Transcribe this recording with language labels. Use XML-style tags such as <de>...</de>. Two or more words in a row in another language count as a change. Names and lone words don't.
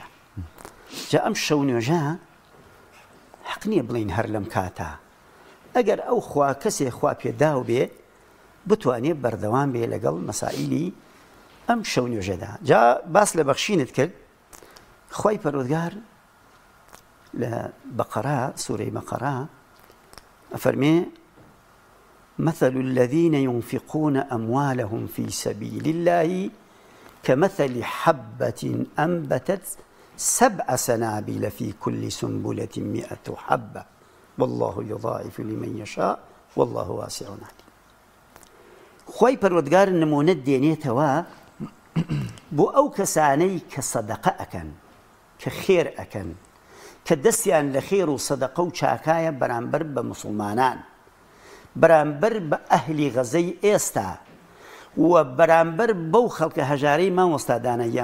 <ckb>جا ئەم شەو نوێژە حەق نییە بڵین هەر لەم کاتە، ئەگەر ئەو خوا کەسێ خوا پێداو بێ بتوانێت بەردەوام بێ لەگەڵ مەسائیلی ئەم شەو نوێژەدا. جا باس لە بەخشینت کرد، خوای پەروەردگار لە بەقەرە سوورەی بەقەرە ئەفەرمێ</ckb> <ar>مثل الذين ينفقون أموالهم في سبيل الله كمثل حبة أنبتت 7 سنابل في كل سنبلة 100 حبة والله يضاعف لمن يشاء والله واسع عليم.</ar> <ckb>خوای پەروەردگار نمونە دێنێتەوە بۆ ئەو کەسانەی کە سەدەقە ئەکەن، کە خێر ئەکەن، کە دەستیان لە خێر و سەدەقە و چاکایە بەرامبەر بە موسڵمانان، بەرامبەر بە ئەهلی غەزەی ئێستا و بەرامبەر بەو خەڵکە هەژارەی مامۆستا داناییە.</ckb>